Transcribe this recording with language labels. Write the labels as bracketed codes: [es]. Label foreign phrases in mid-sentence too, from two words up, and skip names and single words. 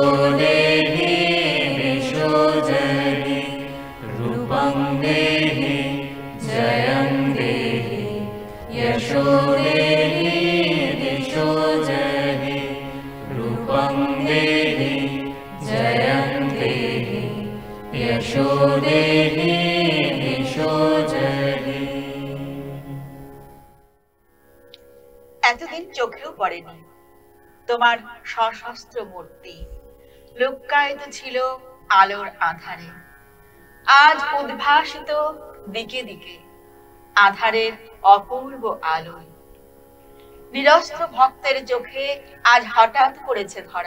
[sa] देहि दिशो जहि रूपं देहि जयं देहि यशो देहि दिशो जहि रूपं देहि जयं देहि यशो देहि दिशो जहि [bn] এতদিন চোখেও পড়েনি তোমার সশস্ত্র মূর্তি, লুক্কায়িত ছিল আলোর আধারে। আজ উদ্ভাসিত দিকে দিকে আধারের অপূর্ব আলোয় নিরস্ত্র ভক্তের চোখে আজ হঠাৎ পড়েছে ধরা।